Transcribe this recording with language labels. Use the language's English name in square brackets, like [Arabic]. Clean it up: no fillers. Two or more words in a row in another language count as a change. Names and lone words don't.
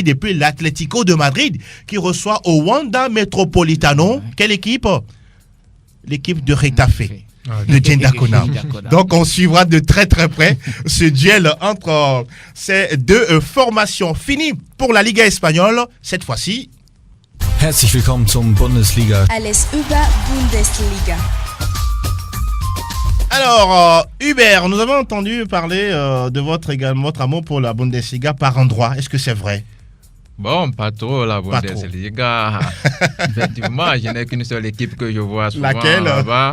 [French] Et puis l'Atlético de Madrid qui reçoit au Wanda Metropolitano. Quelle équipe? L'équipe de Retafe. De Jendakona. Donc on suivra de très très près ce duel entre ces deux formations. Fini pour la Liga espagnole, cette fois-ci. [German] Herzlich willkommen zum Bundesliga. Alles über Bundesliga. [French] Alors, Hubert, nous avons entendu parler de votre amour pour la Bundesliga par endroit. Est-ce que c'est vrai? Bon, pas trop la Bundesliga. Effectivement, je n'ai qu'une seule équipe que je vois souvent. Laquelle? Là-bas.